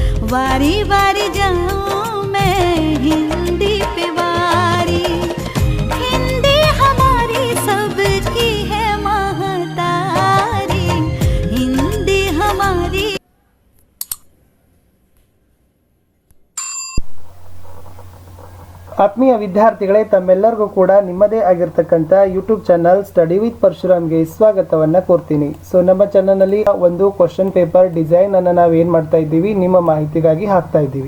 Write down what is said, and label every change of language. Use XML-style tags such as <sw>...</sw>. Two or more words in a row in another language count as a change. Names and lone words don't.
<hi>बारी बारी जाऊं मैं हिंदी पे बारी, हिंदी हमारी सबकी है महतारी, हिंदी हमारी।</hi> <kn>ಆತ್ಮೀಯ ವಿದ್ಯಾರ್ಥಿಗಳೇ, ತಮ್ಮೆಲ್ಲರಿಗೂ ಕೂಡ ನಿಮ್ಮದೇ ಆಗಿರ್ತಕ್ಕಂಥ</kn> <en>YouTube channel</en> <kn>ಸ್ಟಡಿ ವಿತ್ ಪರಶುರಾಮ್ಗೆ ಸ್ವಾಗತವನ್ನು ಕೋರ್ತೀನಿ. ಸೊ ನಮ್ಮ ಚಾನಲ್ನಲ್ಲಿ ಒಂದು</kn> <en>question paper design</en> <kn>ಅನ್ನು ನಾವು ಏನು ಮಾಡ್ತಾ ಇದ್ದೀವಿ, ನಿಮ್ಮ ಮಾಹಿತಿಗಾಗಿ ಹಾಕ್ತಾ ಇದ್ದೀವಿ.</kn>